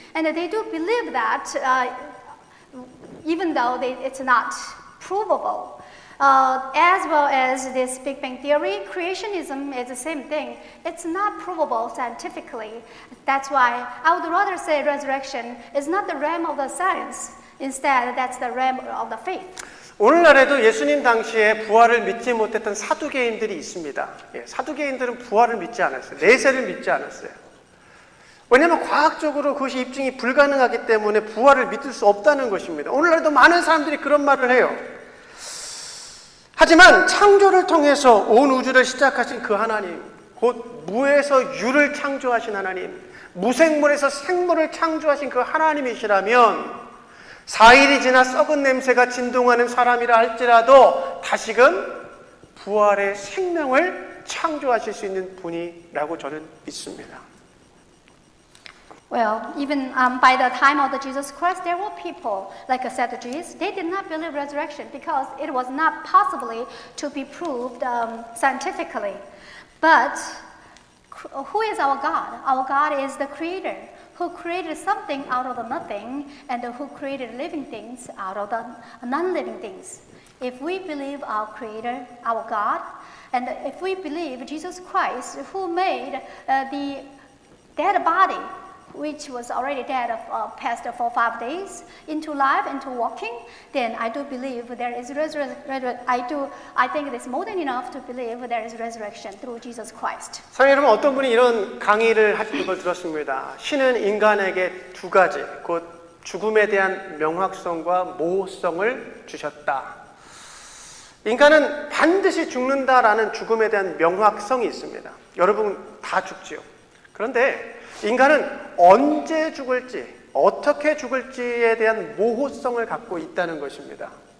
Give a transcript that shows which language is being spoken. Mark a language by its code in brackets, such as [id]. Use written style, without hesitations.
[en] And they do believe that even though it's not provable. As well as this Big Bang theory, creationism is the same thing. It's not provable scientifically. That's why I would rather say resurrection is not the realm of the science. Instead, that's the realm of the faith. [ko] 오늘날에도 예수님 당시에 부활을 믿지 못했던 사두개인들이 있습니다. 사두개인들은 부활을 믿지 않았어요. 내세를 믿지 않았어요. 왜냐하면 과학적으로 그것이 입증이 불가능하기 때문에 부활을 믿을 수 없다는 것입니다. 오늘날에도 많은 사람들이 그런 말을 해요. 하지만 창조를 통해서 온 우주를 시작하신 그 하나님, 곧 무에서 유를 창조하신 하나님, 무생물에서 생물을 창조하신 그 하나님이시라면 4일이 지나 썩은 냄새가 진동하는 사람이라 할지라도 다시금 부활의 생명을 창조하실 수 있는 분이라고 저는 믿습니다. [en] Well, even by the time of the Jesus Christ, there were people like Sadducees. They did not believe resurrection because it was not possibly to be proved scientifically. But who is our God? Our God is the Creator, who created something out of the nothing and who created living things out of the non-living things. If we believe our Creator, our God, and if we believe Jesus Christ, who made the dead body, which was already dead past for 5 days, into life, into walking, then I do believe there is I think it is more than enough to believe there is resurrection through Jesus Christ. [ko] 사랑하는 여러분, 어떤 분이 이런 강의를 하시는 걸 들었습니다. 신은 인간에게 두 가지, 곧 죽음에 대한 명확성과 모호성을 주셨다. 인간은 반드시 죽는다라는 죽음에 대한 명확성이 있습니다. 여러분 다 죽지요. 그런데 인간은 언제 죽을지, 어떻게 죽을지에 대한 모호성을 갖고 있다는 것입니다.